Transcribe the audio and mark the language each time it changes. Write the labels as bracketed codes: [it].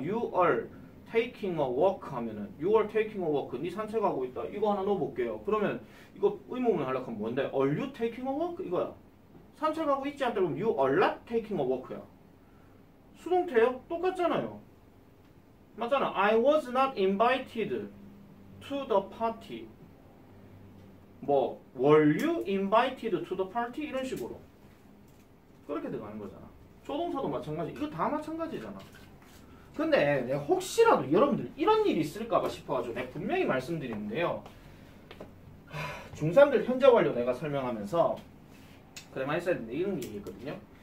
[en] You are taking a walk [ko] 하면은 [en] You are taking a walk. [ko] 네 산책하고 있다. 이거 하나 넣어볼게요. 그러면 이거 의문문 하려고 하면 뭔데? [en] Are you taking a walk? [ko] 이거야. 산책하고 있지 않다 그러면 [en] You are not taking a walk야. [ko] 수동태요? 똑같잖아요. 맞잖아. [en] I was not invited to the party. 뭐 were you invited to the party? [ko] 이런 식으로 그렇게 들어가는 거잖아. 조동사도 마찬가지. 이거 다 마찬가지잖아. 근데 내가 혹시라도 여러분들 이런 일이 있을까봐 싶어가지고 내가 분명히 말씀드리는데요. 중3들 현재 완료 내가 설명하면서 그래 많이 써야 되는데 이런 게 얘기했거든요.